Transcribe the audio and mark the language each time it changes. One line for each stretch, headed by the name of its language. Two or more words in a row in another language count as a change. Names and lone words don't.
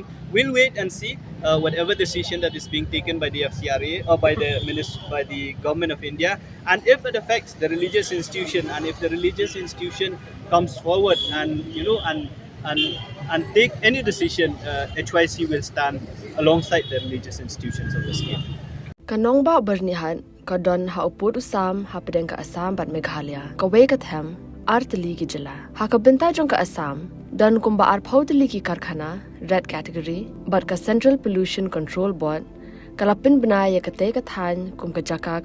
English: We'll wait and see whatever decision that is being taken by the FCRA or by the government of India, and if it affects the religious institution, and if the religious institution comes forward and and take any decision, HYC will stand alongside the religious institutions of the state.
Khasi: Kanong ba bernihan kadon ha uput usam ha pedeng ka Assam bat Meghalaya ka we ka them artli ki Jylla ha ka benta jong ka Assam dan kumba ar phautli ki karkhana
English: red category
Khasi: bat ka Central Pollution Control Board kalapin bniah ka te ka than kum ka jaka